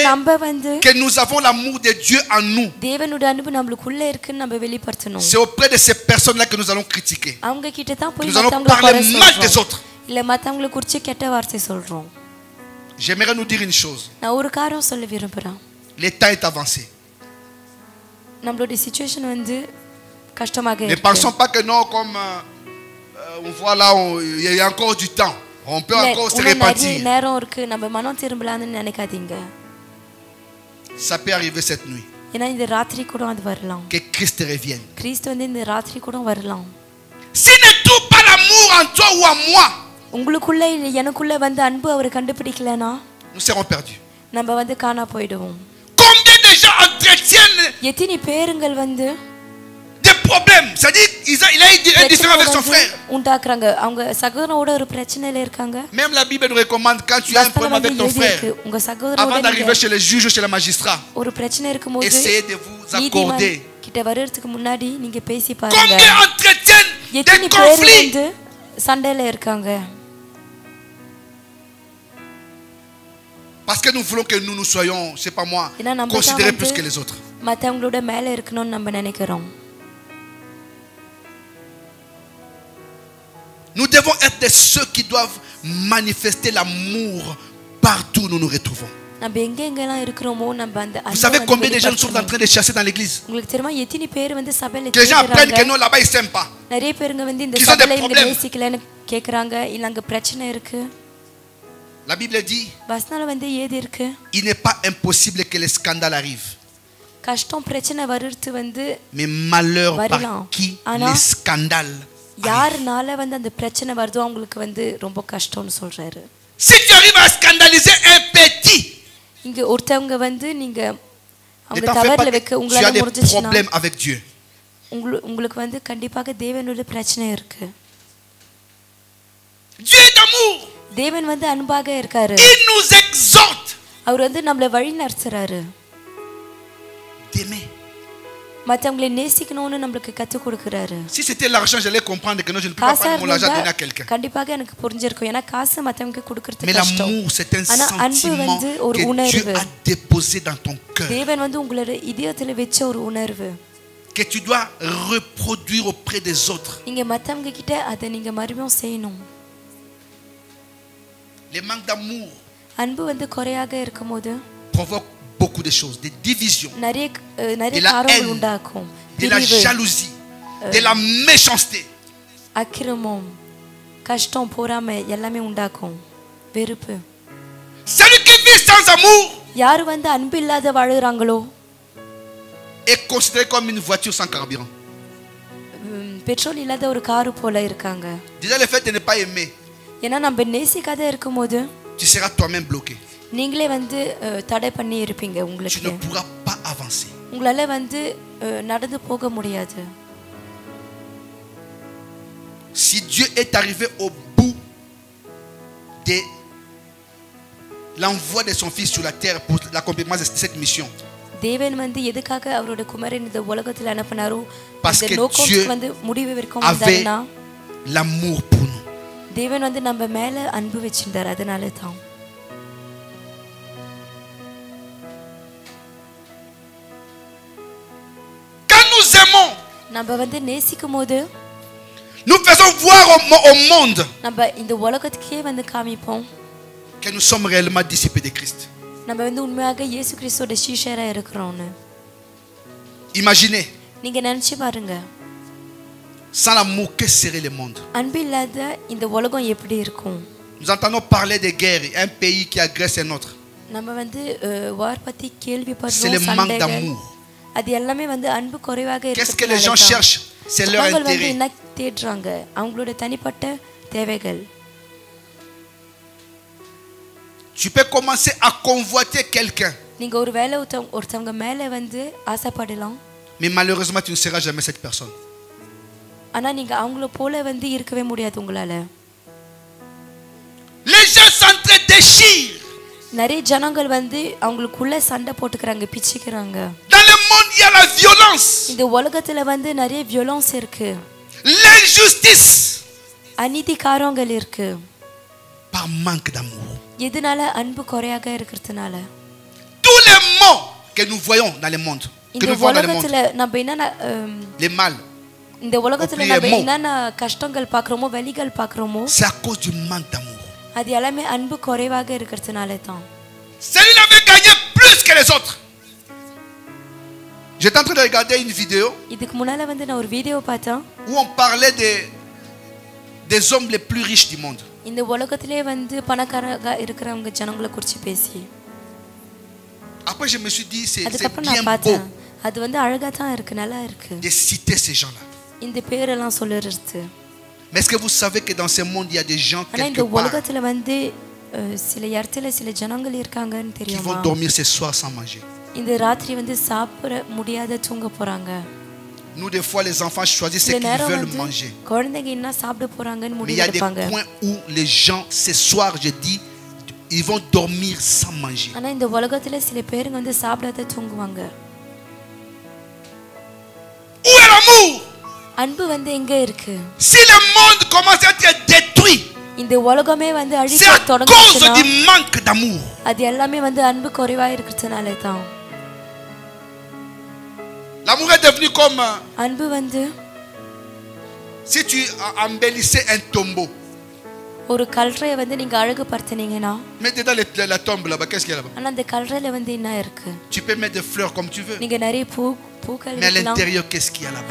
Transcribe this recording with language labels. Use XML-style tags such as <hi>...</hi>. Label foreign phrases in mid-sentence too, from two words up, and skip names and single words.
<ta>நம்ம வந்து</ta> <fr>que nous avons l'amour de Dieu en nous.</fr> <ta>தேவனுடைய அன்பு நமக்குள்ள இருக்குன்னு நம்ம வெளிப்படுத்தணும்.</ta> <fr>C'est auprès de ces personnes-là que nous allons critiquer.</fr> <ta>அவங்க கிட்ட தான் போய்</ta> <fr>Nous allons</fr> <ta>மத்தவங்கள</ta> <fr>parler</fr> <ta>குறை</ta> <fr>mal des</fr> <ta>சொல்றோம்.</ta> <fr>autres.</fr> <ta>இல்ல மத்தவங்கள குறித்து கெட்ட வார்த்தை சொல்றோம்.</ta> <fr>J'aimerais nous dire une chose.</fr> <ta>நான் ஒரு காரியம் சொல்ல விரும்புறேன்.</ta> <fr>Le temps est avancé.</fr> <ta>நம்மளோட சிச்சுவேஷன் வந்து கஷ்டமாக</ta> <fr>Ne</fr> <ta>இருக்கு.</ta> <fr>pensons pas que non, comme on voit là, il y a encore du temps. On peut encore se</fr> <ta>நிறைய</ta> <fr>repentir.</fr> <ta>நேரம் இருக்கு நம்ம மனம் திரும்பலாம்னு நினைக்காதீங்க.</ta> <fr>Ça peut arriver cette nuit.</fr> <ta>ஏன்னா இந்த ராத்திரி கூட அது வரலாம்.</ta> <fr>Que Christ revienne.</fr> <ta>கிறிஸ்து வந்து இந்த ராத்திரி கூட வரலாம்.</ta> <fr>S'il ne trouve pas l'amour en toi ou en moi,</fr> <ta>உங்களுக்குள்ள இல்ல எனக்குள்ள வந்து அன்பு அவர் கண்டுபிடிக்கலனா</ta> <fr>nous serons perdus.</fr> <ta>நம்ம வந்து காணா போய்டுவோம்.</ta> <fr>Combien de gens entretiennent</fr> <ta>எத்தனை பேருங்கள் வந்து</ta> <fr>des problèmes? C'est-à-dire il a une différence avec son frère.</fr> <ta>உண்டாக்குறாங்க. அவங்க சகோதரனோட ஒரு பிரச்சனையில இருக்காங்க.</ta> <fr>Même la Bible nous recommande quand tu as un problème avec ton frère,</fr> <ta>உங்க சகோதரனோட</ta> <fr>avant d'arriver chez le juge ou chez le magistrat,</fr> <ta>ஒரு பிரச்சனை இருக்கும்போது</ta> <fr>essayez de vous accorder.</fr> <ta>கிட்ட வரதுக்கு முன்னாடி நீங்க பேசி பாருங்க.</ta> <fr>Combien entretiennent</fr> <ta>எத்தனை</ta> <fr>des</fr> <ta>பேர்</ta> <fr>conflits?</fr> <ta>வந்து சண்டையில இருக்காங்க.</ta> <fr>Parce que nous voulons que nous soyons, je sais pas moi, considérés plus que les autres.</fr> <ta>மத்தவங்களோட மேல இருக்கணும்னு நம்ம நினைக்கிறோம்.</ta> <fr>Nous devons être de ceux qui doivent manifester l'amour partout où nous nous retrouvons.</fr> <ta>நம்ம எங்க எங்கலாம் இருக்கறோமோ நம்ம அந்த</ta> <fr>Vous savez combien de gens sont en train de chasser dans l'église?</fr> <ta>உங்களுக்கு தெரியுமா எத்தனை பேர் வந்து சபையில</ta> <fr>Que les gens apprennent que non, là-bas ils s'aiment pas.</fr> <ta>நிறைய பேருங்க வந்து இந்த</ta> <fr>Qu'ils ont des</fr> <ta>சபையில இங்க</ta> <fr>problèmes.</fr> <ta>நேசிக்கலன்னு கேக்குறாங்க. இல்ல அங்க பிரச்சனை இருக்கு.</ta> <fr>La Bible dit,</fr> <ta>வசனல வந்து ஏது இருக்கு?</ta> <fr>il n'est pas impossible que les scandales arrivent.</fr> <ta>கஷ்டம் பிரச்சனை வருது வந்து</ta> <fr>Mais malheur par</fr> <ta>வரலாம்.</ta> <fr>qui</fr> <ta>ஆனா</ta> <fr>les scandales.</fr> <ta>யாருனால வந்து அந்த பிரச்சனை வருதோ அவங்களுக்கு வந்து ரொம்ப கஷ்டம்னு சொல்றாரு.</ta> <fr>Si tu arrives à scandaliser un petit,</fr> <ta>இங்க ஒருத்தவங்க வந்து நீங்க</ta> <fr>ne</fr> <ta>அவங்க</ta> <fr>t'en fais</fr> <ta>தவறுல</ta> <fr>pas,</fr> <ta>வைக்க</ta> <fr>tu as</fr> <ta>உங்களால</ta> <fr>des</fr> <ta>முடிஞ்சிச்சுனா</ta> <fr>problèmes avec Dieu.</fr> <ta>உங்களுக்கு வந்து கண்டிப்பாக தேவனோட பிரச்சனை இருக்கு.</ta> <fr>Dieu est d'amour.</fr> <ta>தேவன் வந்து அன்பாக இருக்காரு.</ta> <fr>Il nous exhorte</fr> <ta>அவர் வந்து நம்மள வழி நடத்துறாரு.</ta> <fr>d'aimer.</fr> <ta>மத்தவங்களை நேசிக்கணும்னு நமக்கு கத்து கொடுக்கறாரு.</ta> <fr>Si c'était l'argent, j'allais comprendre que non, je ne peux pas prendre mon argent et donner à quelqu'un.</fr> <ta>கண்டிப்பாக எனக்கு புரிஞ்சிருக்கும். ஏனா காசு மத்தவங்களுக்கு கொடுக்கிறது</ta> <fr>Mais</fr> <ta>கஷ்டம்.</ta> <fr>l'amour, c'est un sentiment que Dieu a déposé dans ton cœur.</fr> <ta>தேவன் வந்து உங்களோட இதயத்துல வெச்ச ஒரு உணர்வு.</ta> <fr>Que tu dois reproduire auprès des autres.</fr> <ta>நீங்க மத்தவங்க கிட்ட அத நீங்க மறுபடியும் செய்யணும்.</ta> <fr>Les manques d'amour</fr> <ta>அன்பு வந்து குறையாக இருக்கும்போது</ta> <fr>provoquent beaucoup de choses, des divisions,</fr> <ta>நிறைய</ta> <fr>de la</fr> <ta>காரணங்கள்</ta> <fr>haine,</fr> <ta>உண்டாக்கும்.</ta> <fr>de la jalousie, de la méchanceté.</fr> <ta>அக்கிரமம், கஷ்டம், பொறாமை எல்லாமே உண்டாக்கும். வெறுப்பு.</ta> <fr>Celui qui vit sans amour</fr> <ta>யார் வந்து அன்பு இல்லாத வாழுறாங்களோ</ta> <fr>est considéré comme une voiture sans carburant.</fr> <ta>பெட்ரோல் இல்லாத ஒரு கார் போல இருக்காங்க.</ta> <fr>Déjà le fait de ne pas aimer,</fr> <ta>ஏன்னா நம்ம நேசிக்காத இருக்கும்போது</ta> <fr>tu seras toi-même bloqué.</fr> <ta>நீங்களே வந்து தடை பண்ணி இருப்பீங்க.</ta> <fr>Tu</fr> <ta>உங்களுக்கு</ta> <fr>ne pourras pas avancer.</fr> <ta>உங்களால வந்து நடந்து போக முடியாது.</ta> <fr>Si Dieu est arrivé au bout de l'envoi de son fils sur la terre pour l'accomplissement de cette mission,</fr> <ta>தேவன் வந்து எதுக்காக அவரோட குமாரன் இந்த உலகத்துல அனுப்பினாரோ</ta> <fr>Parce</fr> <ta>இந்த</ta> <fr>que</fr> <ta>நோக்கத்துக்கு</ta> <fr>Dieu</fr> <ta>வந்து முடிவு வரைக்கும்</ta> <fr>avait</fr> <ta>வந்தாருன்னா</ta> <fr>l'amour pour nous.</fr> <ta>தேவன் வந்து நம்ம மேல அன்பு வச்சிருந்தார். அதனால தான்</ta> <fr>Quand nous aimons,</fr> <ta>நம்ம வந்து நேசிக்கும் போது</ta> <fr>nous faisons voir au monde</fr> <ta>நம்ம இந்த உலகத்துக்கே வந்து காமிப்போம்</ta> <fr>que nous sommes réellement disciples de Christ.</fr> <ta>நம்ம வந்து உண்மையாக இயேசு கிறிஸ்துவோட சீஷரா இருக்கிறோம்னு.</ta> <fr>Imaginez,</fr> <ta>நீங்க நினைச்சு பாருங்க,</ta> <fr>sans l'amour, que serait le monde?</fr> <ta>அன்பு இல்லாத இந்த உலகம் எப்படி இருக்கும்?</ta> <fr>Nous entendons parler de guerres, un pays qui agresse un autre.</fr> <ta>நம்ம வந்து வார் பத்தி</ta> <fr>C'est le</fr> <ta>கேள்விப்படுறோம்.</ta> <fr>manque</fr> <ta>சண்டைகள்,</ta> <fr>d'amour.</fr> <ta>அது எல்லாமே வந்து அன்பு குறைவாக</ta> <fr>Qu'est-ce que les gens</fr> <ta>இருக்கிறதுனால</ta> <fr>cherchent? C'est leur</fr> <ta>அவங்க வந்து</ta> <fr>intérêt.</fr> <ta>என்ன தேடுறாங்க? அவங்களோட தனிப்பட்ட தேவைகள்.</ta> <fr>Tu peux commencer à convoiter quelqu'un,</fr> <ta>நீங்க ஒரு வேளை ஒருத்தவங்க மேல வந்து ஆசைப்படலாம்.</ta> <fr>mais malheureusement, tu ne seras jamais cette personne.</fr> <ta>ஆனா நீங்க அவங்கள போல வந்து இருக்கவே முடியாது உங்களால.</ta> <fr>Les gens s'entre-déchirent.</fr> <ta>நிறைய ஜனங்கள் வந்து அவங்களுக்குள்ள சண்டை போட்டுக்கறாங்க, பிச்சிக்கறாங்க.</ta> <fr>Dans le monde il y a la violence.</fr> <ta>இந்த உலகத்துல வந்து நிறைய violence இருக்கு.</ta> <fr>L'injustice.</fr> <ta>அநீதிகாரங்கள் இருக்கு.</ta> <fr>Par manque d'amour.</fr> <ta>எதனால அன்பு குறையாக இருக்குறதுனால.</ta> <fr>Tous les maux que nous voyons dans le monde. Que nous voyons dans le monde.</fr> <ta>உலகத்துல நம்ம என்னன்னா</ta> <fr>les mal.</fr> <ta>இந்த உலகத்துல நம்ம என்னன்னா கஷ்டங்கள் பார்க்கறோமோ, வலிகள் பார்க்கறோமோ,</ta> <fr>c'est à cause du manque d'amour.</fr> <ta>அது எல்லாமே அன்பு குறைவாக இருக்குறதுனால தான்.</ta> <fr>Celui-là veut gagner plus que les autres. J'étais en train de regarder une vidéo</fr> <ta>இதுக்கு முன்னால வந்து நான் ஒரு வீடியோ பார்த்தேன்</ta> <fr>où on parlait des hommes les plus riches du monde.</fr> <ta>இந்த உலகத்திலே வந்து பணக்காரங்க இருக்குறவங்க ஜனங்களை குறித்து பேசி.</ta> <fr>Après je me suis dit c'est bien beau.</fr> <ta>அது வந்து அழகா தான் இருக்கு, நல்லா இருக்கு.</ta> <fr>De citer ces gens-là.</fr> <ta>இந்த பேரெல்லாம் சொல்றது.</ta> <fr>Mais est-ce que vous savez que dans ce monde il y a des gens quelque</fr> <ta>இந்த</ta> <fr>part</fr> <ta>உலகத்துல வந்து சில இடத்துல சில ஜனங்கள் இருக்காங்கன்னு தெரியுமா?</ta> <fr>qui vont dormir ce soir sans manger.</fr> <ta>இந்த ராத்திரி வந்து சாப்பிட முடியாத தூங்க போறாங்க.</ta> <fr>Nous des fois les enfants choisissent ce qu'ils veulent manger.</fr> <ta>குழந்தைங்க என்ன சாப்பிட போறாங்கன்னு முடிவு</ta> <fr>Mais il</fr> <ta>எடுப்பாங்க.</ta> <fr>y a des points où les gens ce soir je dis ils vont dormir sans manger.</fr> <ta>ஆனா இந்த உலகத்துல சில பேருங்க வந்து சாப்பிடாத தூங்குவாங்க.</ta> <fr>Où est l'amour?</fr> <ta>அன்பு வந்து எங்க இருக்கு?</ta> <fr>Si le monde commence à être détruit,</fr> <ta>இந்த உலகமே வந்து அழிக்க</ta> <fr>c'est à cause du manque d'amour.</fr> <ta>அது எல்லாமே வந்து அன்பு குறைவா இருக்குறதுனால தான்.</ta> <fr>L'amour est devenu comme</fr> <ta>அன்பு வந்து</ta> <fr>si tu embellissais un tombeau.</fr> <ta>ஒரு கல்றையை வந்து நீங்க அழகுபடுத்துனீங்கனா,</ta> <fr>mets dedans la tombe là-bas, qu'est-ce qu'il y a là-bas?</fr> <ta>ஆனா அந்த கல்றையில வந்து என்ன இருக்கு?</ta> <fr>Tu peux mettre des fleurs comme tu veux.</fr> <ta>நீங்க நிறைய பூக்கள்</ta> <fr>mais à</fr> <ta>வைக்கலாம்.</ta> <fr>l'intérieur qu'est-ce qu'il y a là-bas?</fr>